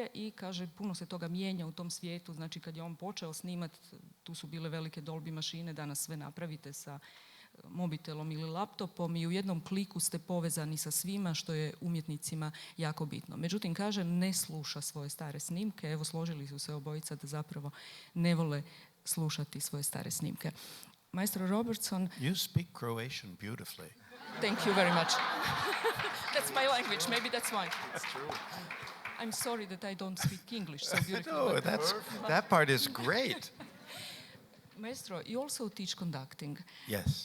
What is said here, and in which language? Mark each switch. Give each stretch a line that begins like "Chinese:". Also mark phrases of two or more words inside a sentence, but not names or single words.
Croatian: I kaže puno se toga mijenja u tom svijetu. Znači kad je on počeo snimati, tu su bile velike Dolby mašine, danas sve napravite sa mobitelom ili laptopom i u jednom kliku ste povezani sa svima što je umjetnicima jako bitno. Međutim, kaže, ne sluša svoje stare snimke. Evo, složili su se obojica da zapravo ne vole slušati svoje stare snimke. Maestro Robertson...
English: you speak Croatian beautifully. Thank you very much. That's my language, maybe that's why. That's true. I'm sorry that I don't speak English so beautifully. No, that part is great. Maestro, you also teach conducting. Yes.